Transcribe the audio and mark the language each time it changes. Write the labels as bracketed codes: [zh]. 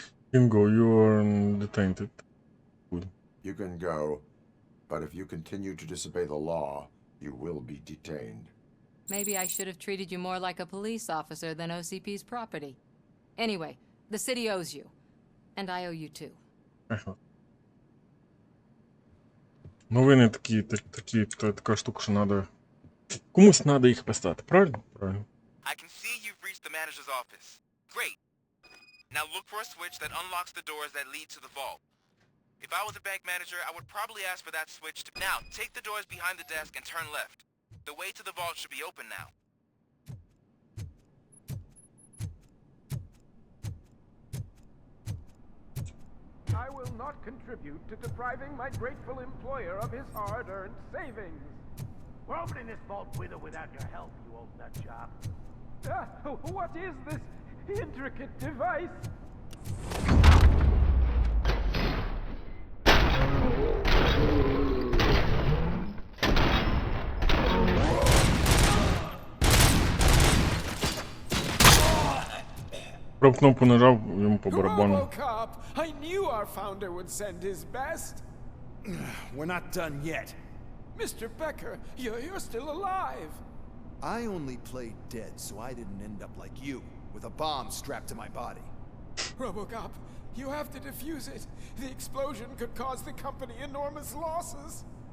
[en] Bingo, you are detained. Good. You can go, but if you continue to disobey the law, you will be detained. Maybe I should have treated you more like a police officer than OCP's property. Anyway, the city owes you. And I owe you too. [uk] Новини така штука, що надо... Комусь надо їх писати, правильно? Правильно. [en] I can see you've reached the manager's office. Great. Now look for a switch that unlocks the doors that lead to the vault. If I was a bank manager, I would probably ask for that switch to... Now, take the doors behind the desk and turn left. The way to the vault should be open now. I will not contribute to depriving my grateful employer of his hard-earned savings. We're opening this vault with or without your help, you old nut job. What is this intricate device? [uk] Прав кнопку нажав, йому по барабану. [en] RoboCop! I knew our founder would send his best. We're not done yet. Mr. Becker, you're still alive. I only played dead so I didn't end up like you, with a bomb strapped to my body. RoboCop, you have to defuse it. The explosion could cause the company enormous losses.